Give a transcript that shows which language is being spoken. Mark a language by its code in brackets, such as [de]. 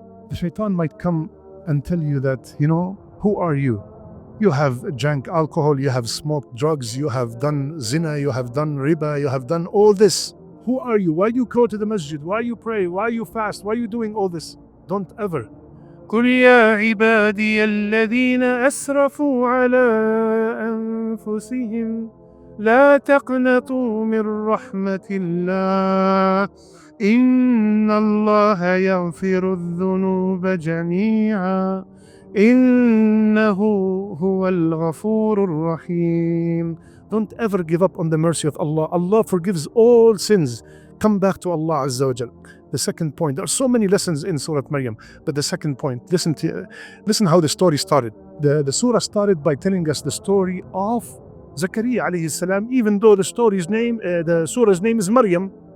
[en] The shaitan might come and tell you that, who are you? You have drank alcohol, you have smoked drugs, you have done zina, you have done riba, you have done all this. Who are you? Why do you go to the masjid? Why you pray? Why you fast? Why are you doing all this? Don't ever. [ar] قل يا عبادي الذين أسرفوا على أنفسهم لا تقنطوا من رحمة الله إن الله يغفر الذنوب جميعا إنه هو الغفور الرحيم. [en] Don't ever give up on the mercy of Allah. Allah forgives all sins. Come back to Allah Azza wa Jal. The second point, there are so many lessons in Surah Maryam, but the second point, listen how the story started. The surah started by telling us the story of Zakariya alayhi salam, even though the surah's name is Maryam.